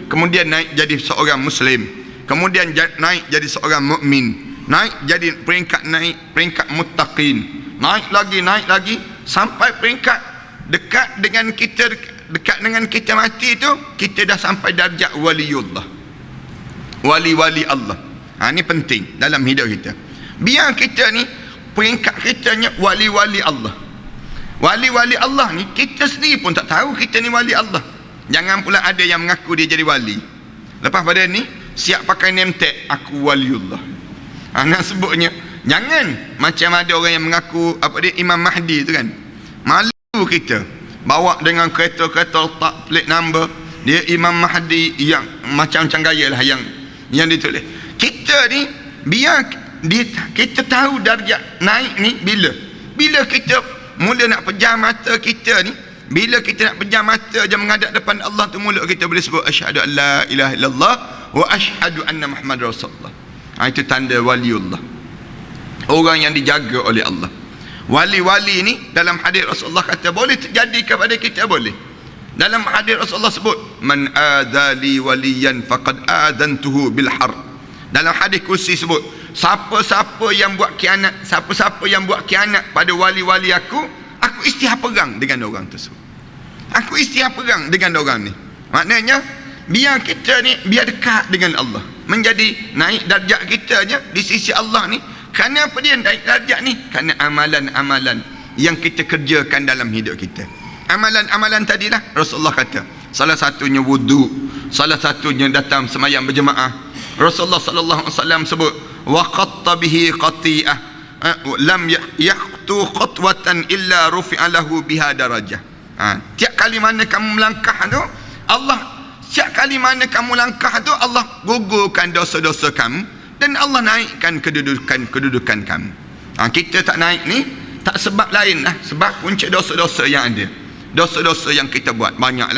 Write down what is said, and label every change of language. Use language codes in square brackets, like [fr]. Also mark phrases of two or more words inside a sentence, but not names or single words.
[ms] Kemudian naik jadi seorang muslim. Kemudian naik jadi seorang mukmin. Naik jadi peringkat muttaqin. Naik lagi sampai peringkat dekat dengan kita mati tu kita dah sampai darjat waliullah. Wali-wali Allah. Ini penting dalam hidup kita. Biar kita ni peringkat kitanya wali-wali Allah. Wali-wali Allah ni kita sendiri pun tak tahu kita ni wali Allah. Jangan pula ada yang mengaku dia jadi wali. Lepas pada ni siap pakai [en] name tag [ms] aku waliullah. Nak sebutnya jangan macam ada orang yang mengaku apa dia Imam Mahdi tu kan. Malu kita bawa dengan kereta-kereta letak [en] plate number [ms] dia Imam Mahdi yang macam-macam gaya lah yang ditulis. Kita ni biar kita tahu darjat naik ni bila kita mula nak pejam mata kita ni bila kita nak pejam mata je menghadap depan Allah tu, mulut kita boleh sebut [ar] أشهد أن لا إله إلا الله وأشهد أن محمدا رسول الله. [ms] Itu tanda waliullah, orang yang dijaga oleh Allah. Wali-wali ni dalam hadis Rasulullah kata boleh terjadi kepada kita, boleh. Dalam hadis Rasulullah sebut [ar] من عادى لي وليا فقد آذنته بالحرب. [ms] Dalam hadis kursi sebut siapa-siapa yang buat khianat, siapa-siapa yang buat khianat pada wali-wali aku isytihar perang dengan orang tersebut. Aku isytihar perang dengan orang ni. Maknanya biar kita ni biar dekat dengan Allah, menjadi naik darjat kita je di sisi Allah ni. Kerana apa dia naik darjat ni? Kerana amalan-amalan yang kita kerjakan dalam hidup kita. Amalan-amalan tadilah Rasulullah kata, salah satunya wudu, salah satunya datang semayang berjemaah. [ar] Rasulullah صلى الله عليه وسلم sebut وقطع به قطعة لم يقطع قطوة إلا رفع له بها درجة. [ms] Tiap kali mana kamu melangkah tu, setiap kali mana kamu langkah tu, Allah gugurkan dosa-dosa kamu dan Allah naikkan kedudukan kamu. Kita tak naik ni tak sebab lain lah, sebab punca dosa-dosa yang ada, dosa-dosa yang kita buat banyaklah.